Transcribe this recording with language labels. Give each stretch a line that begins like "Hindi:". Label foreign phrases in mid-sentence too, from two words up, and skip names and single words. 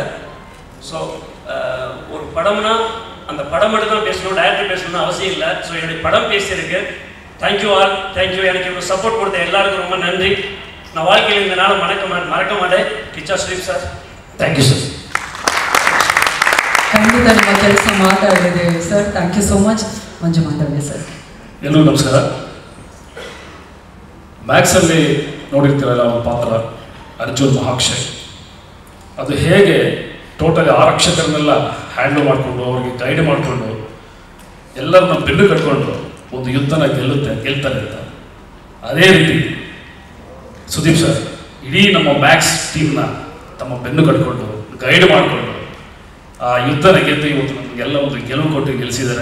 Tamil: ஸோ ஒரு படம்னா அந்த படம் மட்டும் தான் பேசணும், டைரக்டர் பேசணும்னு அவசியம் இல்லை. ஸோ என்னுடைய படம் பேசியிருக்கு.
English: thank you all, thank you.
Tamil: எனக்கு இவ்வளோ சப்போர்ட் கொடுத்த எல்லாருக்கும் ரொம்ப நன்றி. நான் வாழ்க்கையில் இந்த நாள் மறக்க மாட்டேன். கிச்சா சுதீப் சார்,
English: thank you sir.
Kannada: ಖಂಡಿತ ನಿಮ್ಮ ಕೆಲಸ ಮಾತಾಡಿದೆ ಸರ್.
English: thank you so much.
Kannada: ಮಂಜು ಮಾತಾಡಿ ಸರ್. ಎಲ್ಲರಿಗೂ ನಮಸ್ಕಾರ. ಮ್ಯಾಕ್ಸಲ್ಲಿ ನೋಡಿರ್ತೀರಲ್ಲ ಒಂದು ಪಾತ್ರ ಅರ್ಜುನ್ ಮಹಾಕ್ಷಯ್, ಅದು ಹೇಗೆ ಟೋಟಲಿ 6 ಅಕ್ಷರನ್ನೆಲ್ಲ ಹ್ಯಾಂಡಲ್ ಮಾಡಿಕೊಂಡು ಅವ್ರಿಗೆ ಗೈಡ್ ಮಾಡಿಕೊಂಡು ಎಲ್ಲರನ್ನ ಬೆನ್ನು ಕಟ್ಕೊಂಡು ಒಂದು ಯುದ್ಧನ ಗೆಲ್ತಾರೆ ಅಂತ, ಅದೇ ರೀತಿ ಸುದೀಪ್ ಸರ್ ಇಡೀ ನಮ್ಮ ಮ್ಯಾಕ್ಸ್ ಟೀಮ್ನ ತಮ್ಮ ಬೆನ್ನು ಕಟ್ಕೊಂಡು ಗೈಡ್ ಮಾಡಿಕೊಂಡು ಆ ಯುದ್ಧನ ಗೆದ್ದು ಇವತ್ತು ನಮಗೆಲ್ಲ ಒಂದು ಗೆಲುವು ಕೊಟ್ಟು ಗೆಲ್ಲಿಸಿದ್ದಾರೆ.